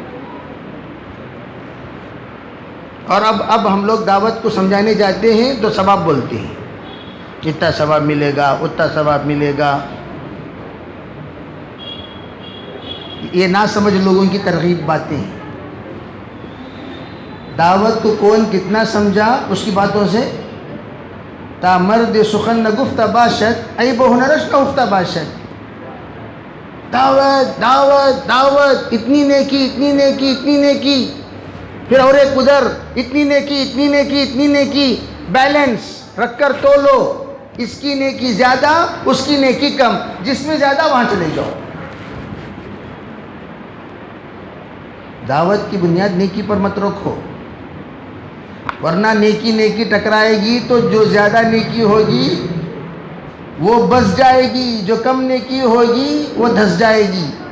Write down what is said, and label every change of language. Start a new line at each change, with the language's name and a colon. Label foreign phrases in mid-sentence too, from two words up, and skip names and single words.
Urdu: اور اب ہم لوگ دعوت کو سمجھانے جاتے ہیں تو ثواب بولتے ہیں، اتنا ثواب ملے گا، اتنا ثواب ملے گا. یہ نہ سمجھ لوگوں کی ترغیب باتیں ہیں. دعوت کو کون کتنا سمجھا اس کی باتوں سے.
Persian: تا مرد سخن نگفت باشد ای بہنرش نگفت باشد.
Urdu: دعوت دعوت دعوت، اتنی نیکی اتنی نیکی اتنی نیکی، پھر اور ایک ادھر اتنی نیکی اتنی نیکی اتنی نیکی، بیلنس رکھ کر تولو. اس کی نیکی زیادہ اس کی نیکی کم، جس میں زیادہ وہاں چلے جاؤ. دعوت کی بنیاد نیکی پر مت رکھو، ورنہ نیکی نیکی ٹکرائے گی تو جو زیادہ نیکی ہوگی وہ بس جائے گی، جو کم نیکی ہوگی وہ دھس جائے گی.